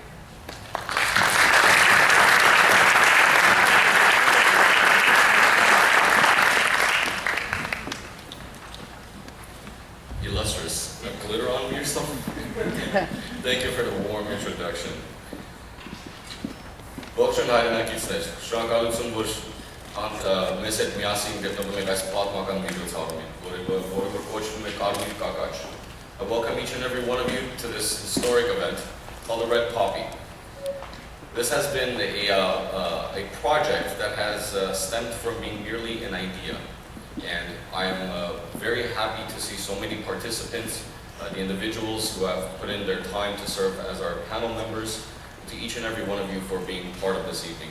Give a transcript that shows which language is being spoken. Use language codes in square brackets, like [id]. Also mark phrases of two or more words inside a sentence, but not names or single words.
[en] Illustrious. Glitter on me or something? Thank you for the warm introduction. [hy] Ողջույն հայրենակիցներ, շնորհակալություն, որ մեզ հետ միասին գտնվում եք այս պատմական միջոցառումին, որը կոչվում է Կարմիր Կակաչ. [en] I welcome each and every one of you to this historic event called the Red Poppy. This has been a project that has stemmed from being merely an idea, and I am very happy to see so many participants, the individuals who have put in their time to serve as our panel members, to each and every one of you for being part of this evening.